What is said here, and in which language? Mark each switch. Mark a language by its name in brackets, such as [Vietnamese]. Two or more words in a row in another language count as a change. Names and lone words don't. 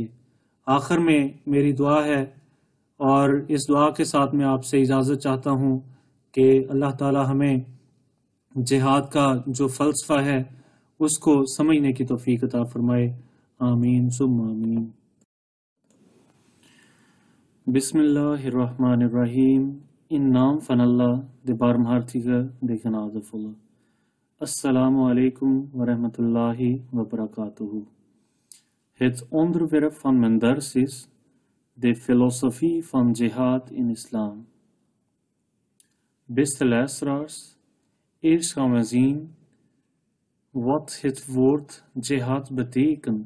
[Urdu] آخر میں میری دعا ہے، اور اس دعا کے ساتھ میں آپ سے اجازت چاہتا ہوں کہ اللہ تعالی ہمیں جہاد کا جو فلسفہ ہے اس کو سمجھنے کی توفیق عطا فرمائے۔ [Arabic] آمین ثم آمین۔ بسم اللہ الرحمن الرحیم۔ [Dutch] In naam van Allah, de barmhartige, de genadevolle. [Arabic] السلام عليكم ورحمة الله وبركاته. [Dutch] Het onderwerp van mijn dars is de filosofie van jihad in islam. Beste luisteraars, eerst gaan we zien wat het woord jihad betekent.